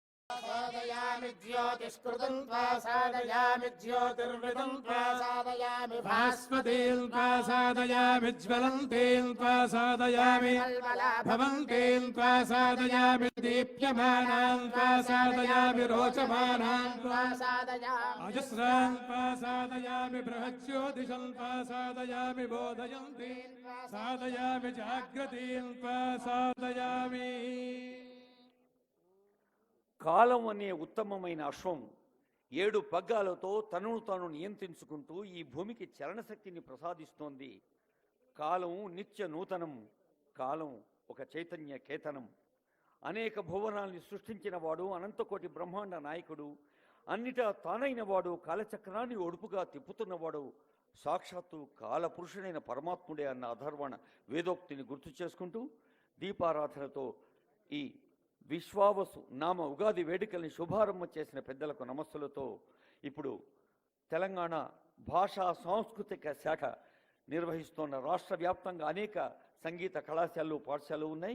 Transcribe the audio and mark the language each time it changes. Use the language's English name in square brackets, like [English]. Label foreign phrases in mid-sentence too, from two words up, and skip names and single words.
[Sanskrit] साधयामि ज्योतिष्कृतं त्वा साधयामि ज्योतिर्विदं त्वा साधयामि भास्वतीं त्वा साधयामि ज्वलन्तीं त्वा साधयामि भवन्तीं त्वा साधयामि दीप्यमानां त्वा साधयामि रोचमानां त्वा साधयामि अजस्रां त्वा साधयामि बृहज्योतिषं त्वा साधयामि बोधयन्तीं साधयामि जागृतीं त्वा साधयामि। [Telugu] కాలం అనే ఉత్తమమైన అశ్వం 7 పగ్గాలతో తనను తాను నియంత్రించుకుంటూ ఈ భూమికి చలనశక్తిని ప్రసాదిస్తోంది. కాలం నిత్య నూతనం, కాలం ఒక చైతన్య కేతనం. అనేక భువనాల్ని సృష్టించిన వాడు, అనంతకోటి బ్రహ్మాండ నాయకుడు, అన్నిటా తానైన వాడు, కాలచక్రాన్ని ఒడుపుగా తిప్పుతున్నవాడు సాక్షాత్తు కాలపురుషుడైన పరమాత్ముడే అన్న అధర్వణ వేదోక్తిని గుర్తు చేసుకుంటూ దీపారాధనతో ఈ విశ్వావసు నామ ఉగాది వేడుకల్ని శుభారంభం చేసిన పెద్దలకు నమస్సులతో ఇప్పుడు తెలంగాణ భాషా సాంస్కృతిక శాఖ నిర్వహిస్తున్న రాష్ట్ర వ్యాప్తంగా అనేక సంగీత కళాశాలలు పాఠశాలలు ఉన్నాయి.